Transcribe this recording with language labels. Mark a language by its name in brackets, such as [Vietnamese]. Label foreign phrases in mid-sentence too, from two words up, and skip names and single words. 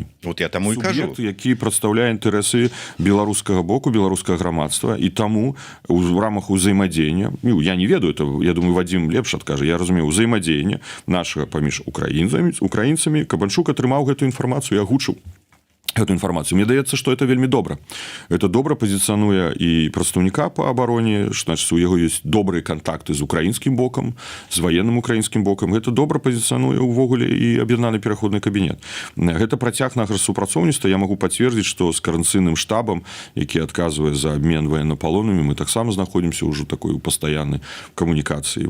[Belarusian] Вот я таму і кажу. Суб'ект, які прадстаўляе інтарэсы беларускага боку, беларускага грамадства, і таму в рамах узаемадзеяння, ну, я не ведаю, это, я думаю, Вадзім лепш адкажа, я разумею, узаемадзеяння нашага паміж украінцамі, Кабанчук атрымаў гэту інфармацыю і агучыў [Russian] эту информацию. [Belarusian] Мне даецца, [Russian] что это [Belarusian] вельмі добра. Это добра пазіцыянуе і прадстаўніка по абароне, значит, у яго ёсць добрыя контакты з украінскім бокам, з военным украінскім бокам. Гэта добра пазіцыянуе ўвогуле і аб'яднаны пераходны кабінет. Гэта працяг нашага супрацоўніцтва. Я могу пацвердзіць, што з карэнцыйным штабам, які адказвае за абмен военнапалоннымі, мы таксама знаходзімся ўжо такой у пастаяннай камунікацыі.